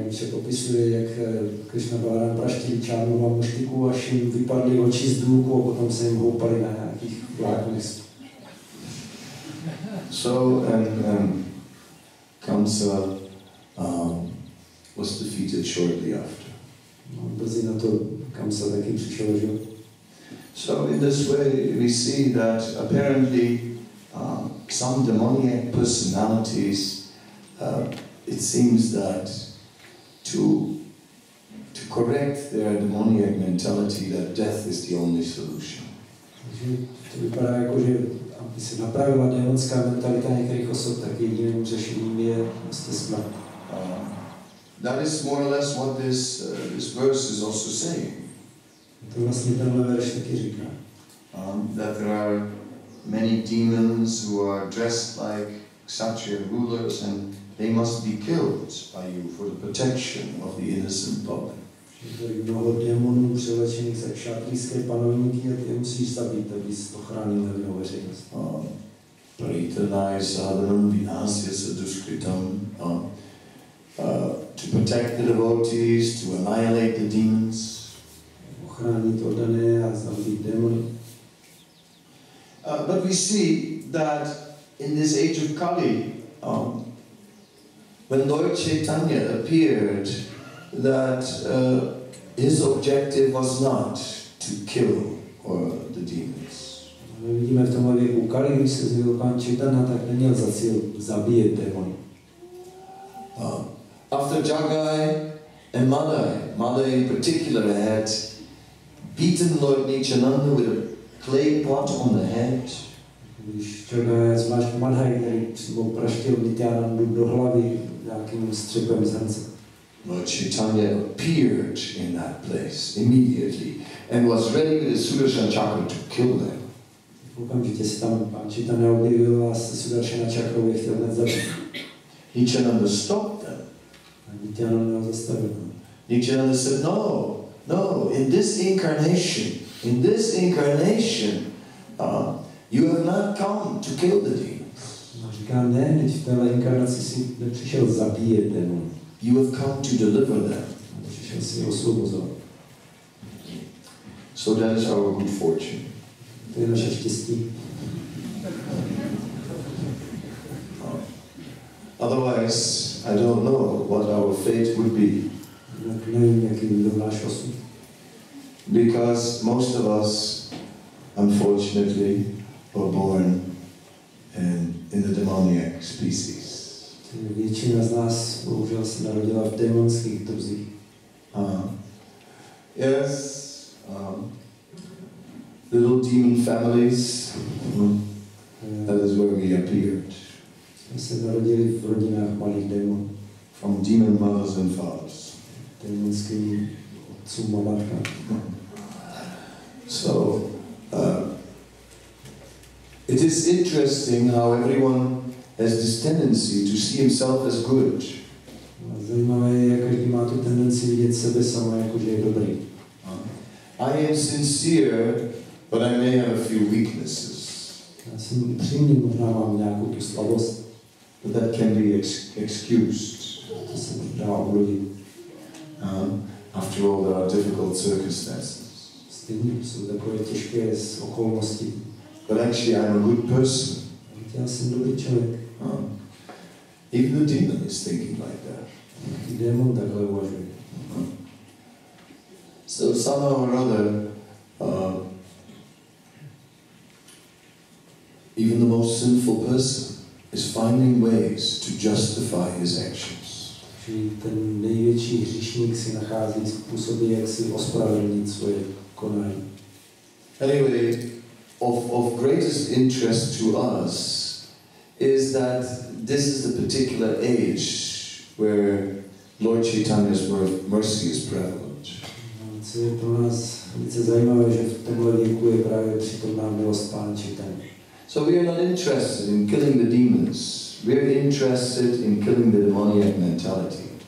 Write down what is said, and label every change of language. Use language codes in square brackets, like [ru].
[cs] popisuje, jak Krishna Balaram praštili Chanuru a Muštiku, až jim vypadly oči z důlku a potom se jim houpali na nějakých vláknech. [en] So, and Kamsa was defeated shortly after. [cs] Brzy na to Kamsa taky přišel o život. [en] So in this way we see that apparently some demoniac personalities, it seems that to correct their demoniac mentality, that death is the only solution. [cs] Takže to vypadá jako, že aby se napravila démonská mentalita některých osob, tak jediným řešením je vlastně smrt. [en] That is more or less what this verse is also saying. [cs] To vlastně tenhle verš taky říká. [en] That there are many demons who are dressed like Kshatriya rulers and they must be killed by you for the protection of the innocent public. [cs] Je tady mnoho démonů převlečených za kšatrijské panovníky a ty musíš zabít, abys ochránil nevinnou veřejnost. [sa] Paritanai sadhanam vinasya sadushkritam. [en] To protect the devotees, to annihilate the demons. [cs] Ochránit oddané a zabít démony. [en] But we see that in this age of Kali, when Lord Chaitanya appeared, that his objective was not to kill the the demons. [cs] My vidíme v tomhle věku Kali, když se zjevil Pán Chaitanya, tak neměl za cíl zabíjet démony. [en] After Jagai and Madai in particular had beaten Lord Nityananda with a clay pot on the head. [cs] Když Jagai, zvlášť Madhai, který přímo praštil Nityanandu do hlavy nějakým střepem z hrnce. [en] Lord Chaitanya appeared in that place immediately and was ready with his Sudarshan chakra to kill them. [cs] Okamžitě se tam Pán Chaitanya objevil a se Sudarshana čakrou je chtěl hned zabít. [en] Nityananda stopped them. [cs] A Nityananda ho zastavil. [en] Nityananda said, no, in this incarnation, you have not come to kill the demons. [cs] A říká, ne, teď v téhle inkarnaci si nepřišel zabíjet démony. [en] You have come to deliver them. [cs] Přišel si je osvobozovat. [en] So that is our good fortune. [cs] To je naše štěstí. [en] Otherwise, I don't know what our fate would be. [cs] Nevím, jaký byl náš osud. [en] Because most of us, unfortunately, were born in the demoniac species. [cs] Většina z nás bohužel se narodila v démonských druzích. [en] Yes, little demon families. That is where we appeared. [cs] Jsme se narodili v rodinách malých démonů. [en] From demon mothers and fathers. [cs] Démonským otcům a matkám. [en] So, it is interesting how everyone has this tendency to see himself as good. [cs] Zajímavé je, jak každý má tu tendenci vidět sebe sama jako, že je dobrý. [en] I am sincere, but I may have a few weaknesses. [cs] Já jsem upřímný, možná mám nějakou tu slabost. [en] But that can be excused. [cs] To se dá omluvit. [en] After all, there are difficult circumstances. [cs] Stejně jsou takové těžké okolnosti. [en] But actually, I'm a good person. [cs] Já jsem dobrý člověk. [en] Even the demon is thinking like that. [cs] Démon takhle uvažuje. [en] So somehow or other, even the most sinful person is finding ways to justify his actions. [cs] Čili ten největší hříšník si nachází způsoby, jak si ospravedlnit svoje konání. [en] Anyway, of greatest interest to us is that this is the particular age where Lord Chaitanya's mercy is prevalent. [cs] Co je pro nás velice zajímavé, že v tomhle věku je právě přítomná milost Pána Chaitanya. [en] So we are not interested in killing the demons. We are interested in killing the demoniac mentality.